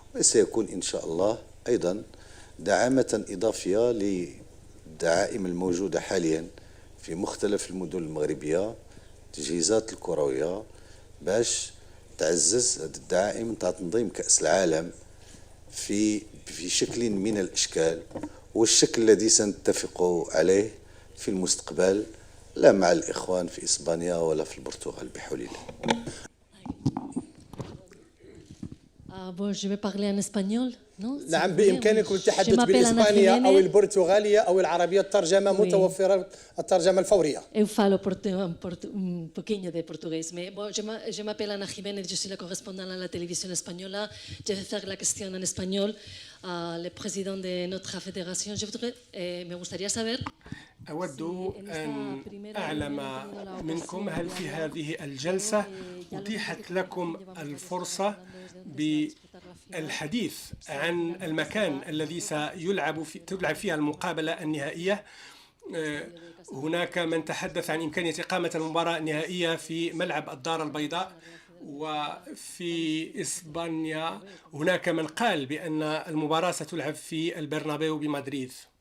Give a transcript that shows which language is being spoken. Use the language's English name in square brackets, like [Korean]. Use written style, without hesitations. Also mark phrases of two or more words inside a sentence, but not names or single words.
[Arabic] وسيكون إن شاء الله أيضا دعامة إضافية للدعائم الموجودة حاليا في مختلف المدن المغربية، التجهيزات الكروية، باش تعزز هذه الدعائم تاع تنظيم كأس العالم في شكل من الأشكال، والشكل الذي سنتفق عليه في المستقبل، لا مع الإخوان في إسبانيا ولا في البرتغال بحول الله. نعم، بإمكانكم التحدث بالإسبانية أو البرتغالية أو العربية، الترجمة متوفرة، الترجمة الفورية. [Portuguese] Eu falo [Spanish] un poquillo de portugués. [French] Je m'appelle Ana Jiménez, je suis la correspondante à la télévision espagnole. Je vais faire la question [Spanish] en espagnol [French] le président de notre fédération. [Spanish] Me gustaría saber. [Arabic] أود أن أعلم منكم هل في هذه الجلسة أتيحت لكم الفرصة بالحديث عن المكان الذي تلعب فيها المقابلة النهائية. هناك من تحدث عن إمكانية إقامة المباراة النهائية في ملعب الدار البيضاء، وفي إسبانيا هناك من قال بأن المباراة ستلعب في البرنابيو بمدريد.